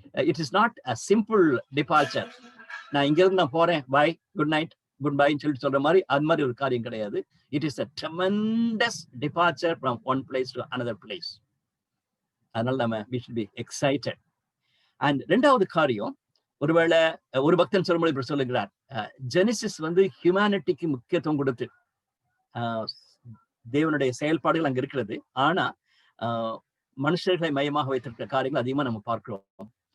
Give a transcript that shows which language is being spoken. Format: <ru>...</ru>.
<en>It is not a simple departure.</en> <ta>நான் இங்க இருந்து நான் போறேன், பை, குட் நைட், குட் பைன்னு சொல்லிட்டு சொல்ற மாதிரி அது மாதிரி ஒரு காரியம் கிடையாது.</ta> <en>It is a tremendous departure from one place to another place.</en> <ta>அதனால நம்ம</ta> <en>we should be excited.</en> <ta>And ரெண்டாவது காரியம், ஒருவேளை ஒரு பக்தன் சொல்லும்போது இப்படி சொல்லுகிறார், ஜெனிசிஸ் வந்து ஹியூமனிட்டிக்கு முக்கியத்துவம் கொடுத்து தேவனுடைய செயல்பாடுகள் அங்க இருக்கிறது. ஆனா மனுஷர்களை மையமாக வைத்திருக்கிற காரியங்கள் அதிகமா நம்ம பார்க்கிறோம்.</ta>